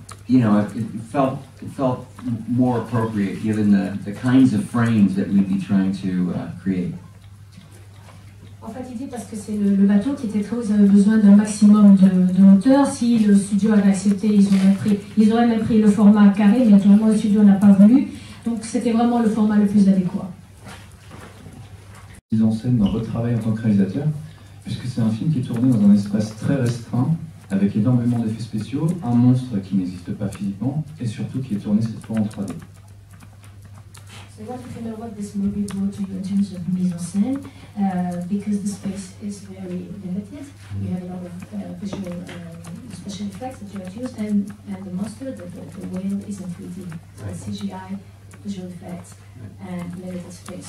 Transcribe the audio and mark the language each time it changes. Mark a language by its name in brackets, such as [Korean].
[English] It felt more appropriate given the kinds of frames that we'd be trying to create. [French] En fait, il dit parce que c'est le bateau qui était trop, ils avaient besoin d'un maximum de hauteur. Si le studio avait accepté, ils auraient même pris le format carré, mais naturellement le studio n'a pas voulu. Donc c'était vraiment le format le plus adéquat. Mise en scène dans votre travail en tant que réalisateur, puisque c'est un film qui est tourné dans un espace très restreint, avec énormément d'effets spéciaux, un monstre qui n'existe pas physiquement, et surtout qui est tourné cette fois en 3D. [English] So I want to know what this movie brought to you in terms of mise en scène, because the space is very limited. You have a lot of visual special effects that you have used, and the monster, the whale, is in 3D. So right. CGI, visual effects, and limited space.